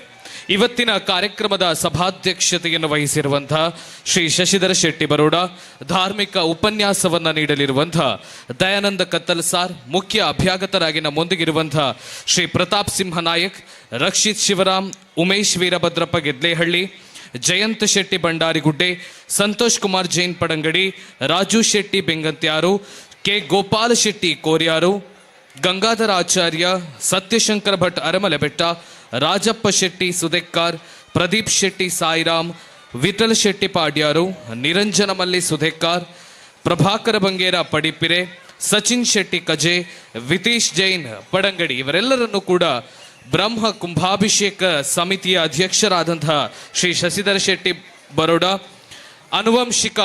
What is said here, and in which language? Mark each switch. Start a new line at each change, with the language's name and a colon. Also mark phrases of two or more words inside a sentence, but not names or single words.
Kannada: ಇವತ್ತಿನ ಕಾರ್ಯಕ್ರಮದ ಸಭಾಧ್ಯಕ್ಷತೆಯನ್ನು ವಹಿಸಿರುವಂತಹ ಶ್ರೀ ಶಶಿಧರ ಶೆಟ್ಟಿ ಬರೋಡ, ಧಾರ್ಮಿಕ ಉಪನ್ಯಾಸವನ್ನ ನೀಡಲಿರುವಂತಹ ದಯಾನಂದ ಕತ್ತಲ್ ಸಾರ್, ಮುಖ್ಯ ಅಭ್ಯಾಗತರಾಗಿ ನಮ್ಮೊಂದಿಗಿರುವಂತಹ ಶ್ರೀ ಪ್ರತಾಪ್ ಸಿಂಹ ನಾಯಕ್, ರಕ್ಷಿತ್ ಶಿವರಾಮ್, ಉಮೇಶ್ ವೀರಭದ್ರಪ್ಪ ಗೆದ್ಲೇಹಳ್ಳಿ, ಜಯಂತ್ ಶೆಟ್ಟಿ ಭಂಡಾರಿಗುಡ್ಡೆ, ಸಂತೋಷ್ ಕುಮಾರ್ ಜೈನ್ ಪಡಂಗಡಿ, ರಾಜು ಶೆಟ್ಟಿ ಬೆಂಗಂತ್ಯಾರು, ಕೆ ಗೋಪಾಲ ಶೆಟ್ಟಿ ಕೋರ್ಯಾರು, ಗಂಗಾಧರ ಆಚಾರ್ಯ, ಸತ್ಯಶಂಕರ ಭಟ್ ಅರಮಲೆಬೆಟ್ಟ, ರಾಜಪ್ಪ ಶೆಟ್ಟಿ ಸುದೆಕ್ಕಾರ್, ಪ್ರದೀಪ್ ಶೆಟ್ಟಿ ಸಾಯಿರಾಮ್, ವಿಠಲ್ ಶೆಟ್ಟಿ ಪಾಡ್ಯಾರು, ನಿರಂಜನ ಮಲ್ಲಿ ಸುಧೆಕ್ಕಾರ್, ಪ್ರಭಾಕರ ಬಂಗೇರ ಪಡಿಪಿರೆ, ಸಚಿನ್ ಶೆಟ್ಟಿ ಕಜೆ, ವಿತೀಶ್ ಜೈನ್ ಪಡಂಗಡಿ ಇವರೆಲ್ಲರನ್ನು ಕೂಡ ಬ್ರಹ್ಮ ಕುಂಭಾಭಿಷೇಕ ಸಮಿತಿಯ ಅಧ್ಯಕ್ಷರಾದಂತಹ ಶ್ರೀ ಶಶಿಧರ ಶೆಟ್ಟಿ ಬರೋಡ, ಆನುವಂಶಿಕ